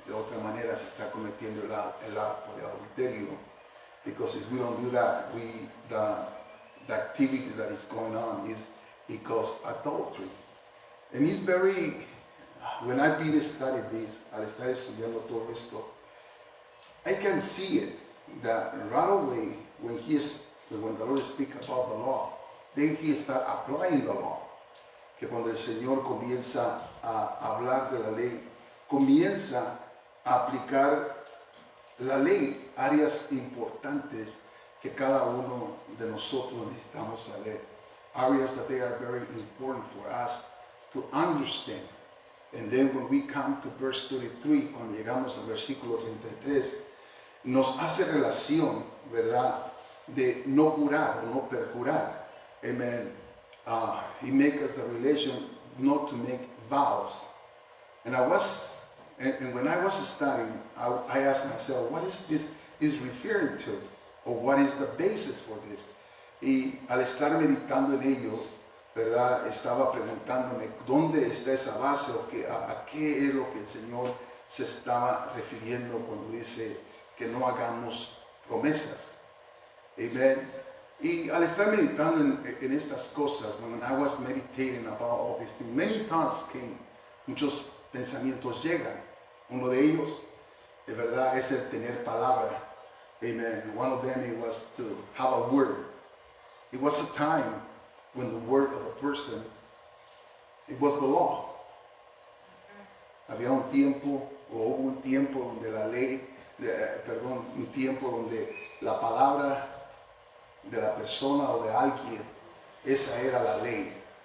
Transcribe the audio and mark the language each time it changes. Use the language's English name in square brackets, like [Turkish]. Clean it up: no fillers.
[Spanish] De otra manera se está cometiendo el acto de adulterio. [English] Because if we don't do that, the activity that is going on equals adultery. And it's very, when I've been studying this, [Spanish] al estar estudiando todo esto, [English] I can see it, that right away when the Lord speaks about the law, then He starts applying the law. [Spanish] Que cuando el Señor comienza a hablar de la ley, comienza a aplicar la ley, áreas importantes que cada uno de nosotros necesitamos saber. [English] Areas that they are very important for us to understand. And then when we come to verse 33, [Spanish] cuando llegamos al versículo 33, nos hace relación, ¿verdad?, de no jurar o no perjurar. Amen. [English] He makes us the relation not to make vows. And when I was studying, I asked myself, what is this is referring to? Or what is the basis for this? [Spanish] Y al estar meditando en ello, ¿verdad?, estaba preguntándome dónde está esa base o a qué es lo que el Señor se estaba refiriendo cuando dice que no hagamos promesas. Amen. Y al estar meditando en estas cosas, [English] when I was meditating about all these things, many thoughts came, [Spanish] muchos pensamientos llegan. Uno de ellos, de verdad, es el tener palabra. Amen. [English] One of them, it was to have a word. It was a time when the word of the person, it was the law. [Spanish] Había un tiempo, o hubo un tiempo donde la ley, un tiempo donde la palabra de la persona o de alguien, esa era la ley.